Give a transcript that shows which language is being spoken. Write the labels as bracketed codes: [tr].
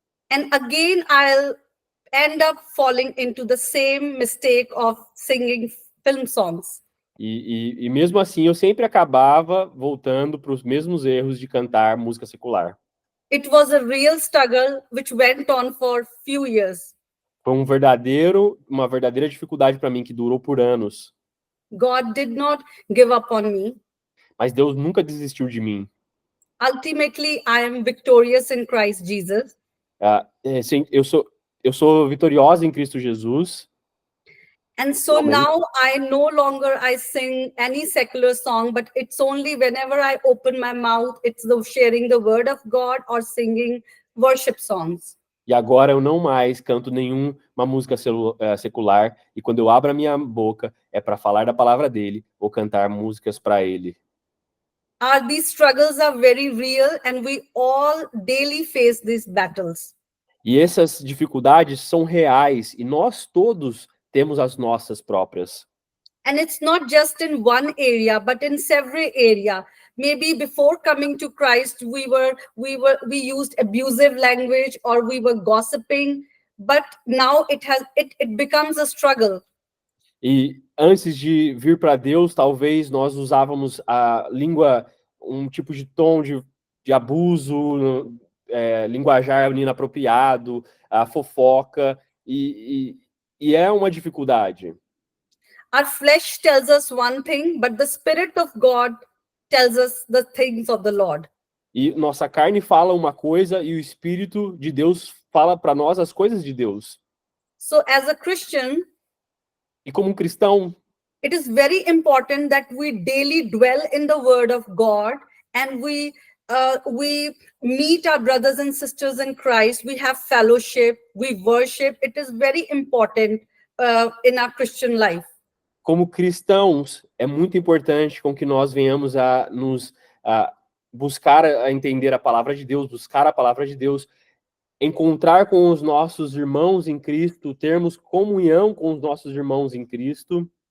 [en] And again, I'll end up falling into the same mistake of singing film songs. [pt] E mesmo assim, eu sempre acabava voltando para os mesmos erros de cantar música secular. [en] It was a real struggle which went on for few years. [pt] Foi uma verdadeira dificuldade para mim que durou por anos. [en] God did not give up on me. [pt] Mas Deus nunca desistiu de mim. [en] Ultimately, I am victorious in Christ Jesus. [pt] Sim, eu sou vitoriosa em Cristo Jesus. [en] And so now I no longer sing any secular song, but it's only whenever I open my mouth, it's sharing the word of God or singing worship songs. [pt] E agora eu não mais canto nenhuma música secular, e quando eu abro a minha boca é para falar da palavra dele ou cantar músicas para ele. [en] These struggles are very real, and we all daily face these battles. [pt] E essas dificuldades são reais, e nós todos temos as nossas próprias. [en] And it's not just in one area, but in several areas. Maybe before coming to Christ, we used abusive language, or we were gossiping, but now it becomes a struggle. [pt] E antes de vir para Deus, talvez nós usávamos a língua, um tipo de tom de abuso, linguajar inapropriado, a fofoca, e é uma dificuldade. [en] Our flesh tells us one thing, but the Spirit of God tells us the things of the Lord. [pt] E nossa carne fala uma coisa e o Espírito de Deus fala para nós as coisas de Deus. [en] So as a Christian, [pt] e como cristão, [en] it is very important that we daily dwell in the Word of God, and we meet our brothers and sisters in Christ. We have fellowship, we worship. It is very important in our Christian life. [pt] Como cristãos, é muito importante com que nós venhamos a nos buscar a entender a palavra de Deus, buscar a palavra de Deus, encontrar com os nossos irmãos em Cristo, termos comunhão com os nossos irmãos em Cristo.